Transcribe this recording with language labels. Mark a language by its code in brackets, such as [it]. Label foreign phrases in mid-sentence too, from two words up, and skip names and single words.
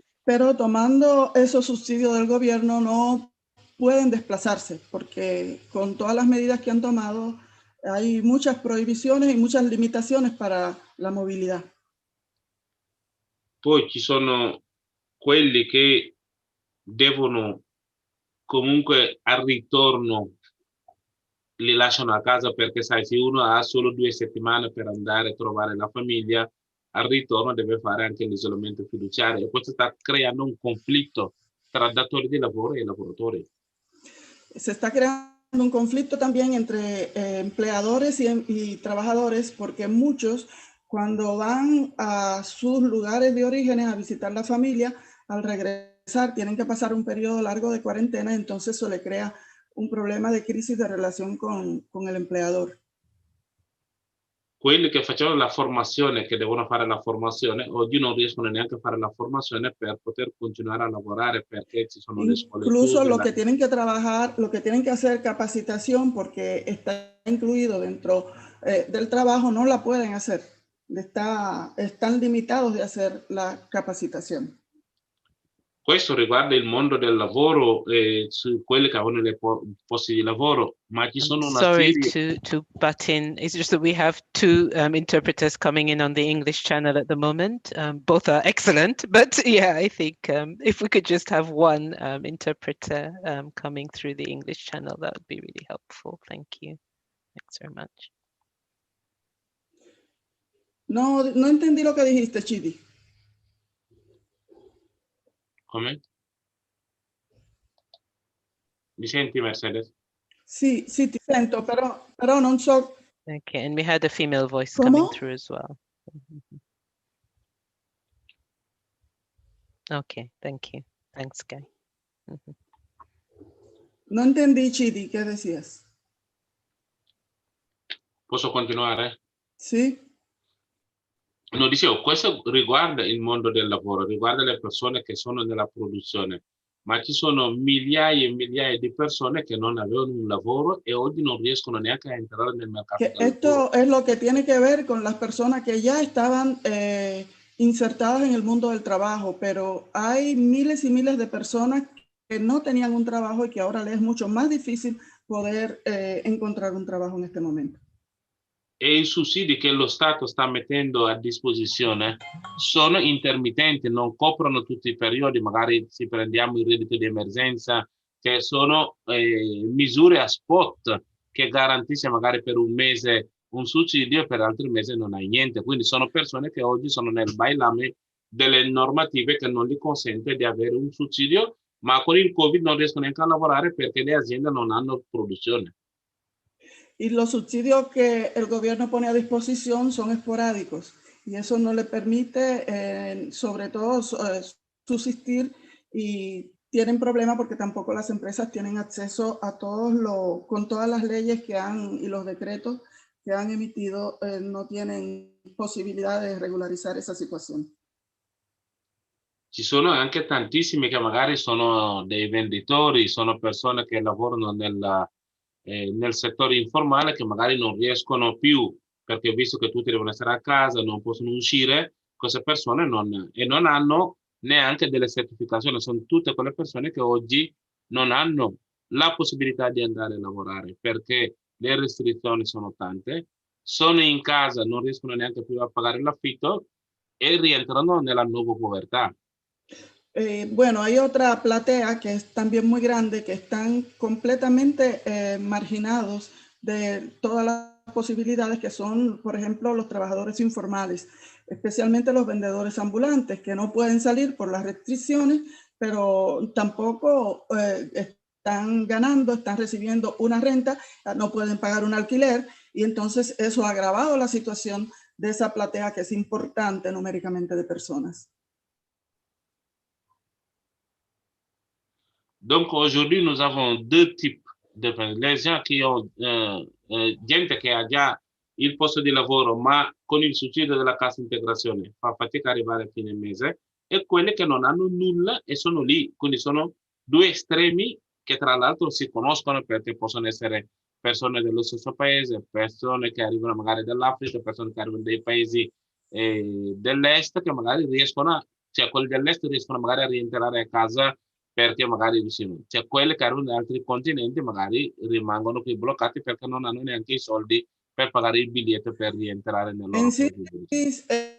[es] Pero tomando esos subsidios del gobierno no pueden desplazarse porque con todas las medidas que han tomado hay muchas prohibiciones y muchas limitaciones para la movilidad. [it] Poi ci sono quelli che devono comunque al ritorno li lasciano a casa perché sai, se uno ha solo 2 settimane per andare a trovare la famiglia, al ritorno deve fare anche l'isolamento fiduciario e questo sta creando un conflitto tra datori di lavoro e lavoratori. [es] Se está creando un conflicto también entre empleadores y trabajadores porque muchos cuando van a sus lugares de origen a visitar la familia, al regresar tienen que pasar un periodo largo de cuarentena, entonces eso le crea un problema de crisis de relación con el empleador. [it] Quelli che facevano la formazione, che devono fare la formazione, oggi non riescono neanche a fare la formazione per poter continuare a lavorare perché ci sono le scuole [es] Incluso [it] chiuse, [es] los que tienen que trabajar, los que tienen que hacer capacitación porque está incluido dentro del trabajo, no la pueden hacer. Están limitados de hacer la capacitación. [it] Questo riguarda il mondo del lavoro, su quelli che avevano le posti di lavoro, ma ci sono una [en] Sorry [it] serie... [en] to butt in. It's just that we have two interpreters coming in on the English channel at the moment. Both are excellent, but yeah, I think if we could just have one interpreter coming through the English channel, that would be really helpful. Thank you. Thanks very much. [es] No entendí lo que dijiste, Chidi. [it] Come? Mi senti, Mercedes? Sì, ti sento, però non so. [en] Okay, and we had a female voice coming through as well. Okay, thank you. Thanks, Guy. [es] No entendí, Chidi, ¿qué decías? [it] Posso continuare? Sì. No, dicevo, questo riguarda il mondo del lavoro, riguarda le persone che sono nella produzione, ma ci sono migliaia e migliaia di persone che non avevano un lavoro e oggi non riescono neanche a entrare nel mercato del lavoro. [es] Esto es lo que tiene que ver con las personas que ya estaban insertadas en el mundo del trabajo, pero hay miles y miles de personas que no tenían un trabajo y que ahora les es mucho más difícil poder encontrar un trabajo en este momento. [it] E i sussidi che lo Stato sta mettendo a disposizione sono intermittenti, non coprono tutti i periodi, magari se prendiamo il reddito di emergenza, che sono misure a spot che garantisce magari per un mese un sussidio e per altri mesi non hai niente. Quindi sono persone che oggi sono nel bailame delle normative che non gli consente di avere un sussidio, ma con il Covid non riescono neanche a lavorare perché le aziende non hanno produzione. [es] Y los subsidios que el gobierno pone a disposición son esporádicos y eso no le permite, sobre todo, subsistir y tienen problemas porque tampoco las empresas tienen acceso a con todas las leyes y los decretos [it] che hanno [es] emitido, no tienen [it] possibilità di regolarizzare questa situazione. Ci sono anche tantissimi che magari sono dei venditori, sono persone che lavorano nel settore informale che magari non riescono più, perché visto che tutti devono stare a casa, non possono uscire, queste persone non hanno neanche delle certificazioni, sono tutte quelle persone che oggi non hanno la possibilità di andare a lavorare perché le restrizioni sono tante, sono in casa, non riescono neanche più a pagare l'affitto e rientrano nella nuova povertà. [es] Bueno, hay otra platea que es también muy grande, que están completamente marginados de todas las posibilidades, que son, por ejemplo, los trabajadores informales, especialmente los vendedores ambulantes, que no pueden salir por las restricciones, pero tampoco están ganando, están recibiendo una renta, no pueden pagar un alquiler, y entonces eso ha agravado la situación de esa platea que es importante numéricamente de personas. [fr] Donc aujourd'hui, nous avons deux types de personnes. Les gens qui ont [it] gente che ha già il posto di lavoro, ma con il sussidio della cassa integrazione fa fatica a arrivare a fine mese, e quelli che non hanno nulla e sono lì. Quindi sono due estremi che tra l'altro si conoscono perché possono essere persone dello stesso paese, persone che arrivano magari dall'Africa, persone che arrivano dai paesi dell'est che magari riescono cioè quelli dell'est riescono magari a rientrare a casa perché magari cioè quelli che arrivano da altri continenti magari rimangono qui bloccati perché non hanno neanche i soldi per pagare il biglietto per rientrare nel loro paese.